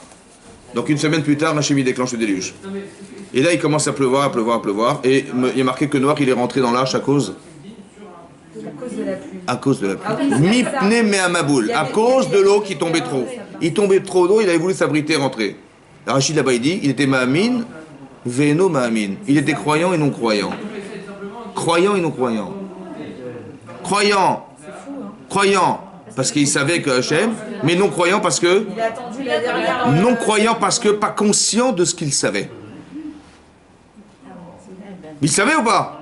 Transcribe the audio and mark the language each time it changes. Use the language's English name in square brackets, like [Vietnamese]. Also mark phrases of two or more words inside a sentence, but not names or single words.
[French] Donc une semaine plus tard, Hachem il déclenche le déluge. Et là, il commence à pleuvoir. Et il y a marqué que Noir, il est rentré dans l'arche à cause de la pluie. À cause de la pluie. [Hebrew] מפני מי המבול. [French] À cause de l'eau qui tombait trop. Il tombait trop d'eau, il avait voulu s'abriter et rentrer. Rachid là-bas, il dit, il était [Hebrew] מאמין, ואינו מאמין. [French] Il était croyant et non croyant. Croyant et non croyant. Croyant, parce qu'il savait que Hachem, mais non croyant parce que... Il a attendu la dernière... Non croyant parce que pas conscient de ce qu'il savait. Il savait ou pas?